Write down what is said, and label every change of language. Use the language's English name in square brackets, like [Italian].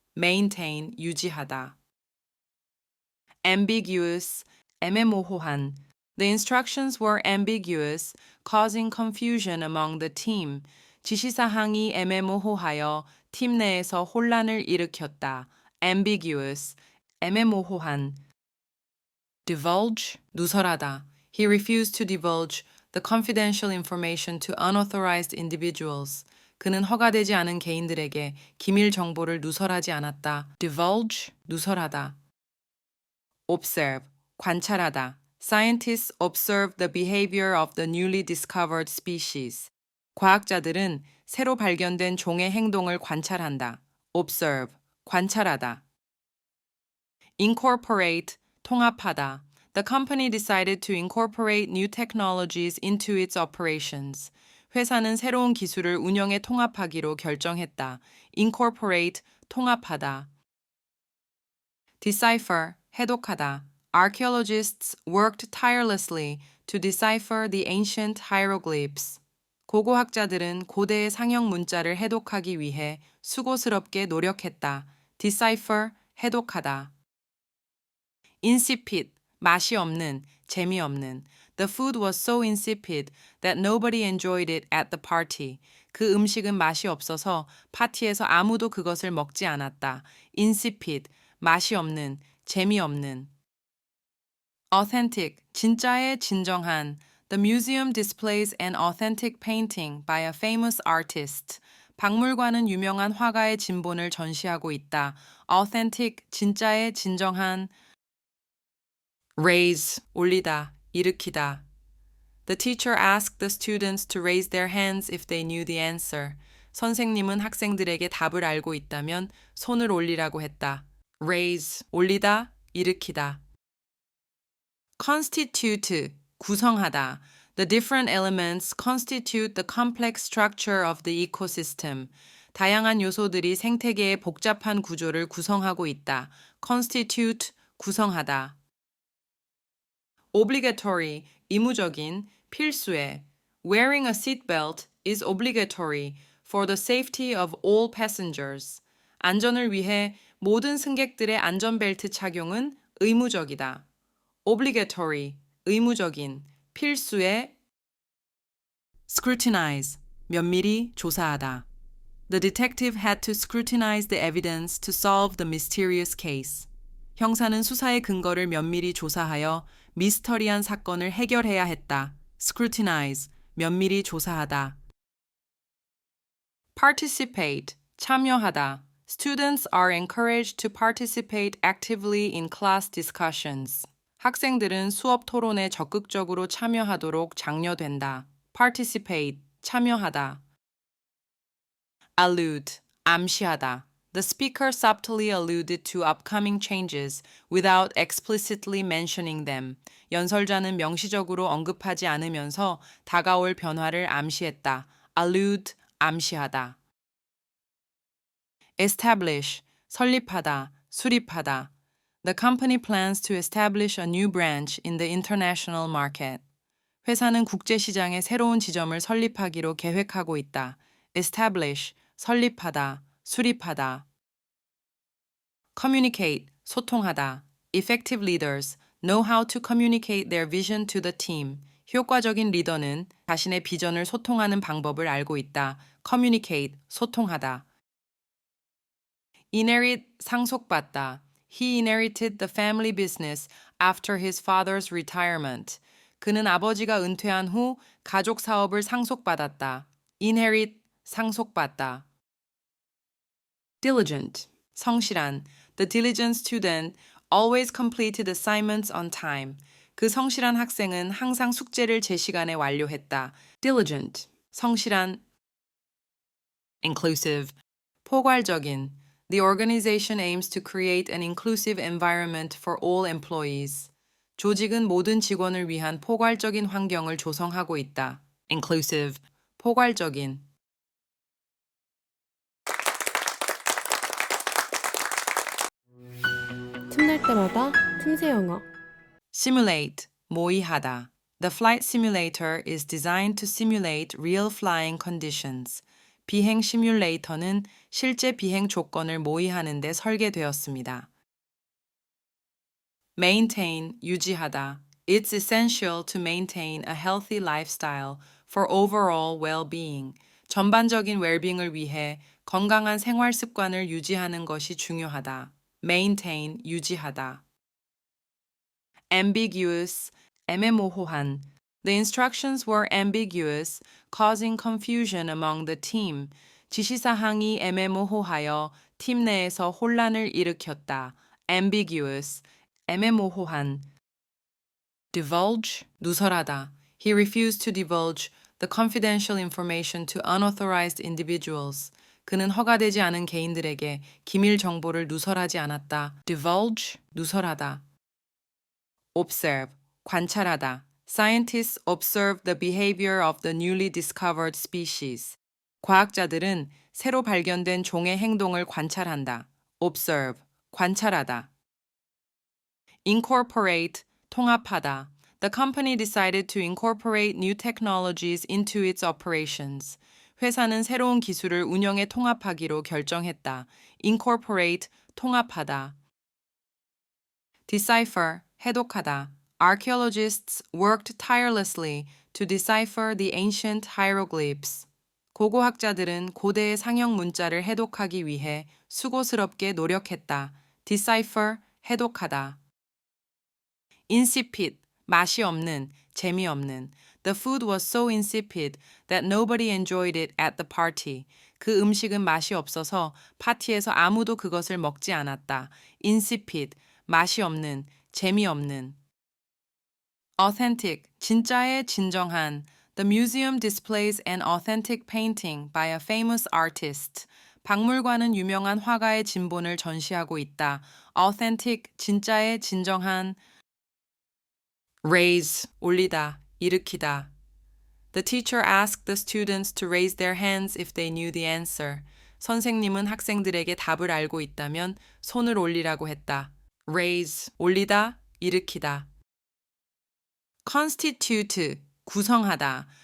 [English] Maintain, 유지하다. Ambiguous, 애매모호한. The instructions were ambiguous, causing confusion among the team. [Korean] 지시사항이 애매모호하여 팀 내에서 혼란을 일으켰다. [English] Ambiguous, 애매모호한. Divulge, 누설하다. He refused to divulge the confidential information to unauthorized individuals. [Korean] 그는 허가되지 않은 개인들에게 기밀 정보를 누설하지 않았다. [English] Divulge, 누설하다. Observe, 관찰하다. Scientists observe the behavior of the newly discovered species. [Korean] 과학자들은 새로 발견된 종의 행동을 관찰한다. [English] Observe, 관찰하다. Incorporate, 통합하다. The company decided to incorporate new technologies into its operations. [Korean] 회사는 새로운 기술을 운영에 통합하기로 결정했다. [English] Incorporate, 통합하다. Decipher, 해독하다. Archaeologists worked tirelessly to decipher the ancient hieroglyphs. [Korean] 고고학자들은 고대의 상형 문자를 해독하기 위해 수고스럽게 노력했다. [English] Decipher, 해독하다. [Korean] Insipid, 맛이 없는, 재미없는. [English] The food was so insipid that nobody enjoyed it at the party. [Korean] 그 음식은 맛이 없어서 파티에서 아무도 그것을 먹지 않았다. Insipid, 맛이 없는, 재미없는. Authentic, 진짜의 진정한. [English] The museum displays an authentic painting by a famous artist. [Korean] 박물관은 유명한 화가의 진본을 전시하고 있다. Authentic, 진짜의 진정한. Raise, 올리다, 일으키다. [English] The teacher asked the students to raise their hands if they knew the answer. [Korean] 선생님은 학생들에게 답을 알고 있다면 손을 올리라고 했다. Raise, 올리다, 일으키다. [English] Constitute, 구성하다. The different elements constitute the complex structure of the ecosystem. [Korean] 다양한 요소들이 생태계의 복잡한 구조를 구성하고 있다. [English] Constitute, 구성하다. [Korean] Obligatory, 의무적인, 필수의. [English] Wearing a seatbelt is obligatory for the safety of all passengers. [Korean] 안전을 위해 모든 승객들의 안전벨트 착용은 의무적이다. Obligatory, 의무적인, 필수의. Scrutinize, 면밀히 조사하다. [English] The detective had to scrutinize the evidence to solve the mysterious case. [Korean] 형사는 수사의 근거를 면밀히 조사하여 미스터리한 사건을 해결해야 했다. Scrutinize, 면밀히 조사하다. [English] Participate, 참여하다. Students are encouraged to participate actively in class discussions. [Korean] 학생들은 수업 토론에 적극적으로 참여하도록 장려된다. [English] Participate, 참여하다. Allude, 암시하다. The speaker subtly alluded to upcoming changes without explicitly mentioning them. [Korean] 연설자는 명시적으로 언급하지 않으면서 다가올 변화를 암시했다. [English] Allude, 암시하다. [Korean] Establish, 설립하다, 수립하다. [English] The company plans to establish a new branch in the international market. [Korean] 회사는 국제 시장에 새로운 지점을 설립하기로 계획하고 있다. Establish, 설립하다, 수립하다. [English] Communicate, 소통하다. Effective leaders know how to communicate their vision to the team. [Korean] 효과적인 리더는 자신의 비전을 소통하는 방법을 알고 있다. [English] Communicate, 소통하다. Inherit, 상속받다. He inherited the family business after his father's retirement. [Korean] 그는 아버지가 은퇴한 후 가족 사업을 상속받았다. Inherit, 상속받다. [English] diligent, 성실한. The diligent student always completed assignments on time. [Korean] 그 성실한 학생은 항상 숙제를 제 시간에 완료했다. [English] diligent, 성실한. inclusive, 포괄적인. The organization aims to create an inclusive environment for all employees. [Korean] 조직은 모든 직원을 위한 포괄적인 환경을 조성하고 있다. [English] inclusive, 포괄적인. [Korean] 틈날 때마다 틈새 영어. [English] simulate, 모의하다. The flight simulator is designed to simulate real flying conditions. [Korean] 비행 시뮬레이터는 실제 비행 조건을 모의하는 데 설계되었습니다. [English] maintain, 유지하다. It's essential to maintain a healthy lifestyle for overall well-being. [Korean] 전반적인 웰빙을 위해 건강한 생활 습관을 유지하는 것이 중요하다. [English] maintain, 유지하다. ambiguous, 애매모호한. The instructions were ambiguous, causing confusion among the team. [Korean] 지시사항이 애매모호하여 팀 내에서 혼란을 일으켰다. [English] ambiguous, 애매모호한. divulge, 누설하다. He refused to divulge the confidential information to unauthorized individuals. [Korean] 그는 허가되지 않은 개인들에게 기밀 정보를 누설하지 않았다. [English] divulge, 누설하다. observe, 관찰하다. Scientists observe the behavior of the newly discovered species. [Korean] 과학자들은 새로 발견된 종의 행동을 관찰한다. [English] observe, 관찰하다. incorporate, 통합하다. The company decided to incorporate new technologies into its operations. [Korean] 회사는 새로운 기술을 운영에 통합하기로 결정했다. [English] incorporate, 통합하다. decipher, 해독하다. Archaeologists worked tirelessly to decipher the ancient hieroglyphs. [Korean] 고고학자들은 고대의 상형 문자를 해독하기 위해 수고스럽게 노력했다. [English] decipher, 해독하다. [Korean] insipid, 맛이 없는, 재미없는. [English] The food was so insipid that nobody enjoyed it at the party. [Korean] 그 음식은 맛이 없어서 파티에서 아무도 그것을 먹지 않았다. insipid, 맛이 없는, 재미없는. authentic, 진짜의 진정한. [English] The museum displays an authentic painting by a famous artist. [Korean] 박물관은 유명한 화가의 진본을 전시하고 있다. authentic, 진짜의 진정한. raise, 올리다, 일으키다. [English] The teacher asked the students to raise their hands if they knew the answer. [Korean] 선생님은 학생들에게 답을 알고 있다면 손을 올리라고 했다. raise, 올리다, 일으키다. [English] constitute, 구성하다.